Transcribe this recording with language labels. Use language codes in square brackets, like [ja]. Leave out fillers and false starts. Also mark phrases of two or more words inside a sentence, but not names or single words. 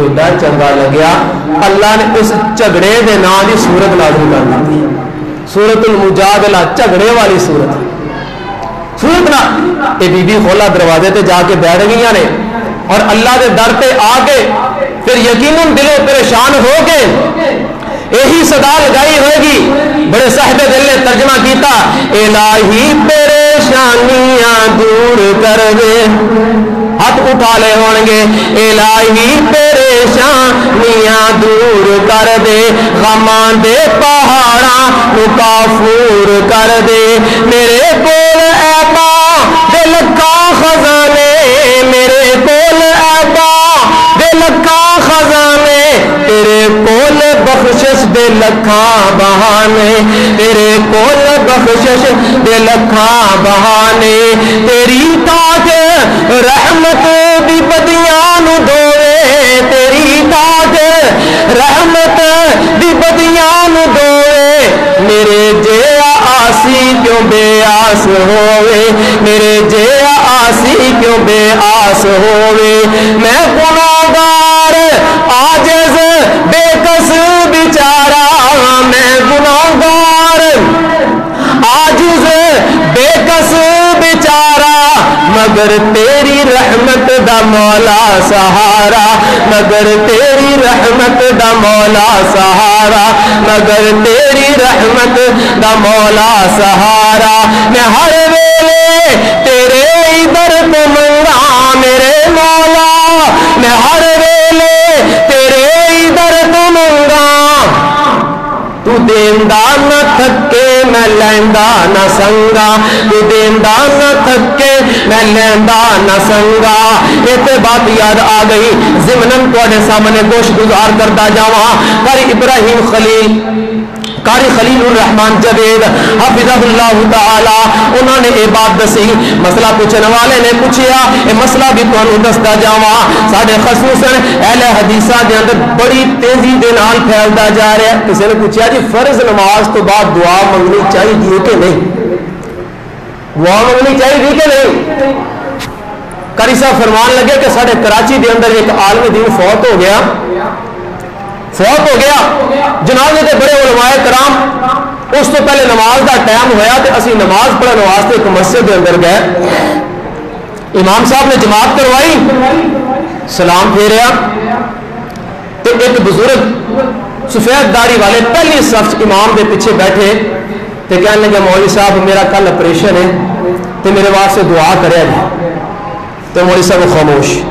[pa] اللہ نے اس جھگڑے دے نام دی سورت نازل کر دی سورت المجادلہ جھگڑے والی سورت نہ یہ بی بی کھولا دروازے تے جا کے بیٹھ گئی نے اور اللہ کے در پہ آ کے پھر یقیناً دلوں پریشان ہو کے یہی صدا لگائی ہوئے گی بڑے صاحب دل نے ترجمہ کیتا الہی پریشانیاں دور کر دے ہاتھ اٹھا لے ہون گے الہی پریشانیاں دور کر دے غماں دے پہاڑاں نو کافور کر دے میرے کول ایبا دے لکھاں خزانے میرے کول ایبا دے لکھاں خزانے تیرے کول بخشش دے لکھاں بہانے تیرے کول بخشش دے لکھاں بہانے تیری تاج رحمت دی بدیاں نو دھوے تیری تاج رحمت دی بدیاں نو دھوے میرے جیا آسی کیوں بے آس ہوئے میرے جیا آسی کیوں بے آس ہوئے میں گناہگار عاجز بے کس بیچارہ میں گناہگار عاجز بے کس بیچارہ مگر تیری رحمت دا مولا سہارا مگر تیری رحمت دا مولا سہارا مگر تیری رحمت دا مولا سہارا میں ہر ویلے تیرے در تو منگا میرے مولا میں ہر ویلے تیرے در تو منگا تو دیندا نہ تھکے میں لیندا نہ سنگا تو دیندا نہ تھکے میں لیندا نہ سنگا یہ بات یاد آ گئی ضمناً تواڈے سامنے گوش گزار کرتا جاواں قاری ابراہیم خلیل قاری خلیل الرحمان جوید [ar] حفظہ اللہ تعالی [pa] انہوں نے یہ بات دسی مسئلہ پوچھنے والے نے پوچھیا یہ مسئلہ بھی تمہیں دستا جاواں ساڈے خصوصاً اہل حدیثاں دے اندر بڑی تیزی دے نال پھیلدا جا رہا ہے کسی نے پوچھا جی فرض نماز تو بعد دعا منگنی چاہیے کہ نہیں دعا منگنی چاہیے کہ نہیں قاری صاحب فرمان لگے کہ ساڈے کراچی دے اندر ایک عالم دین فوت ہو گیا جناب دے بڑے علماء کرام اس تو پہلے نماز دا ٹائم ہویا تو اسی نماز پڑھنے واسطے ایک مسجد دے اندر گئے امام صاحب نے جماعت کروائی سلام پھیریا تو ایک بزرگ سفید داڑھی والے پہلی صف امام دے پیچھے بیٹھے تو کہنے لگے مولوی صاحب میرا کل آپریشن ہے تو میرے واسطے دعا کرے تو مولوی صاحب خاموش